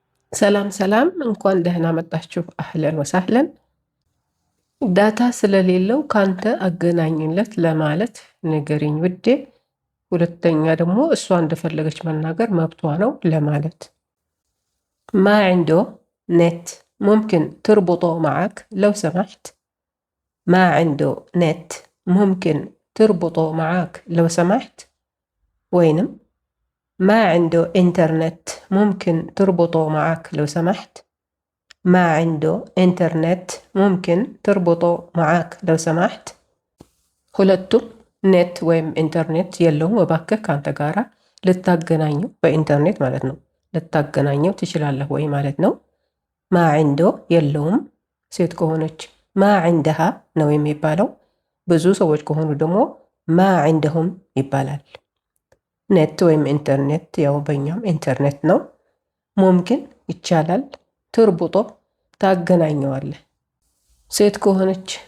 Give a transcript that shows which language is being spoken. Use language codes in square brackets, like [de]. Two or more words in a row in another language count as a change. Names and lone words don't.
[am] ሰላም ሰላም እንኳን ደህና መጣችሁ። [ar] أهلًا وسهلًا። [am] ዳታ ስለሌለው ካንተ አገናኝለት ለማለት ንገሪኝ ውዴ። ሁለተኛ ደግሞ እሷ እንደፈለገች መናገር መብቷ ነው ለማለት። [ar] ما عنده نت ممكن تربطه معك لو سمحت. ما عنده نت ممكن تربطه معك لو سمحت. ወይንም ما عنده إنترنت ممكن تربطه معك لو سمحت. ما عنده إنترنت ممكن تربطه معك لو سمحت. [am] ሁለቱም ኔት ወይም ኢንተርኔት የለውም እባክህ ካንተ ጋራ ልታገናኘው በኢንተርኔት ማለት ነው ልታገናኘው ትችላለህ ወይ ማለት ነው። [ar] ما عنده [am] የለውም ሴት ከሆነች [ar] ما عندها [am] ነው የሚባለው። ብዙ ሰዎች ከሆኑ ደግሞ [ar] ما عندهم [am] ይባላል። ኔት ወይም ኢንተርኔት ያው በእኛም ኢንተርኔት ነው። ሙምኪን ይቻላል። ትርቡጦ ታገናኘዋለህ። ሴት ከሆነች